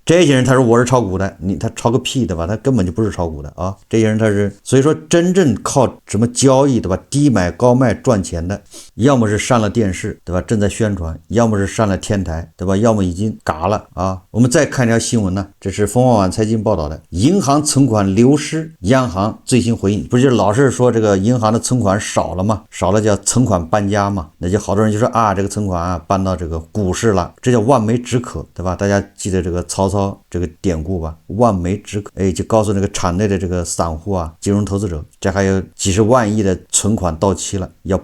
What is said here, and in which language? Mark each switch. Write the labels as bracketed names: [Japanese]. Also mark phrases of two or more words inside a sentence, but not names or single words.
[Chinese] 這些人他說我是炒股的，他炒個屁，對吧？他根本就不是炒股的這些人他是，所以說真正靠什麼交易，對吧？低買高賣賺錢的，要麼是上了電視，對吧？正在宣傳，要麼是上了天台，对吧？要麼已經嘎了我們再看一條新聞呢，這是鳳凰網財經報道的，銀行存款流失，央行最新回應，不是就老是說這個銀行的存款少了嗎？少了叫存款搬家嘛，那就好多人就說這個存款搬到這個股市了，這叫望梅止渴，对吧？大家記得這個曹操這個典故吧，望梅止渴，就告訴那個場內的這個散戶金融投資者，這還有幾十萬億的存款到期了，要